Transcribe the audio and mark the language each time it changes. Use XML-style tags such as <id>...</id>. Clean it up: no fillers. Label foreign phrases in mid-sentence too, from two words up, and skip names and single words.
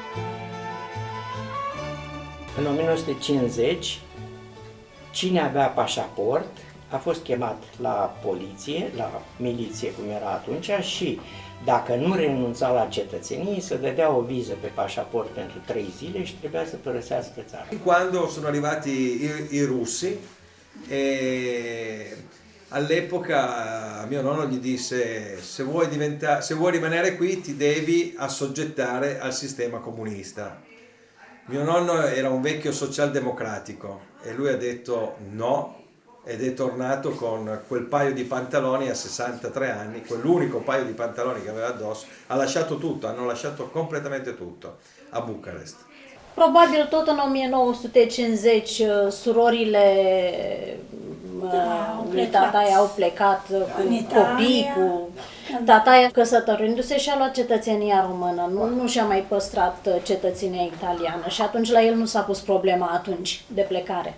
<ro>În 1950, cine avea pașaport a fost chemat la poliție, la miliție cum era atunci, și dacă nu renunța la cetățenie, se dădea o viză pe pașaport pentru 3 zile și trebuia să părăsească țara.</ro> <it>Quando sono arrivati i russi, all'epoca mio nonno gli disse: se vuoi rimanere qui ti devi assoggettare al sistema comunista. Mio nonno era un vecchio socialdemocratico e lui ha detto no, ed è tornato con quel paio di pantaloni a 63 anni, quell'unico paio di pantaloni che aveva addosso, ha lasciato tutto, hanno lasciato completamente tutto a Bucarest.</it> <ro>Probabil tot în 1950 surorile lui tataie au plecat cu copii, cu Tata, căsătorindu-se, și-a luat cetățenia română, nu și-a mai păstrat cetățenia italiană și atunci la el nu s-a pus problema atunci de plecare.</ro>